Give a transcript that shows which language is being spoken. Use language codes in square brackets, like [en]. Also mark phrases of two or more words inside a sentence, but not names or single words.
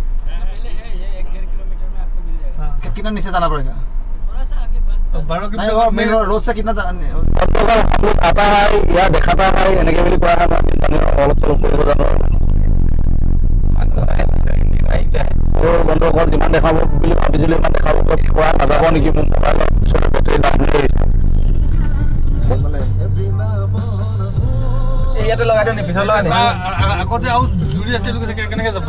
[hi] पहले है ये 1-1.5 किलोमीटर में आपको मिल जाएगा कितना नीचे जाना पड़ेगा थोड़ा सा आगे पास तो 12 किलोमीटर मेन रोड से कितना आता है या देखाता है [as] এনেকে বুলি কোৱা হয় আমি অলপ চলপ কৰিব জানো বন্ধুসকল যিমান দেখাব বুলি ভাবিছিলোঁ ইমান দেখাব পৰা নাযাব নেকি মোৰ মোবাইলত [en] battery down [as] হৈ গৈছে ইয়াতে লগাই দিওঁ নি পিছত লগাই নি আগত যে আৰু জুৰি আছিল কেনেকৈ যাব